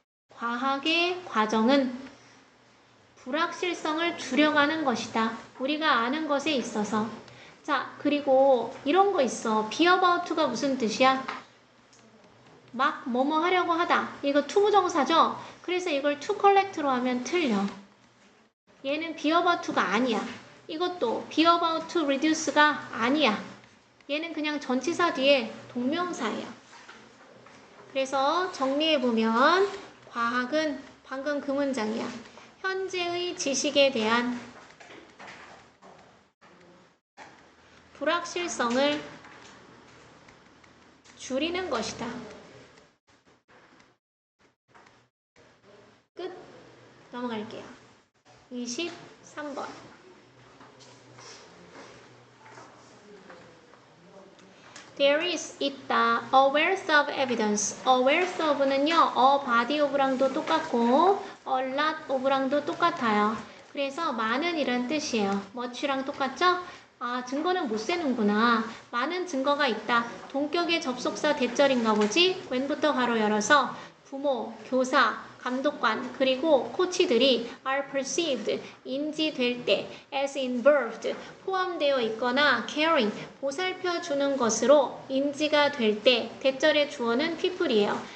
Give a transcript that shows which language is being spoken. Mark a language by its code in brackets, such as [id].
[ko] 과학의 과정은 불확실성을 줄여가는 것이다. 우리가 아는 것에 있어서. 자, 그리고 이런 거 있어. be about가 무슨 뜻이야? 막 뭐뭐 하려고 하다. 이거 투부정사죠? 그래서 이걸 to collect로 하면 틀려. 얘는 be about가 아니야. 이것도 be about to reduce가 아니야. 얘는 그냥 전치사 뒤에 동명사예요. 그래서 정리해보면 과학은 방금 그 문장이야. 현재의 지식에 대한 불확실성을 줄이는 것이다. 끝. 넘어갈게요. 23번. [en] There is [ko] 있다. [en] A wealth of evidence. A wealth of는요. A body of랑도 똑같고 a lot of랑도 똑같아요. [ko] 그래서 많은 이란 뜻이에요. much랑 똑같죠? 아, 증거는 못 세는구나. 많은 증거가 있다. 동격의 접속사 대절인가 보지? when부터 가로 열어서 부모, 교사, 감독관, 그리고 코치들이 [en] are perceived, [ko] 인지될 때, as involved, 포함되어 있거나 caring, 보살펴주는 것으로 인지가 될 때, 대절의 주어는 people이에요.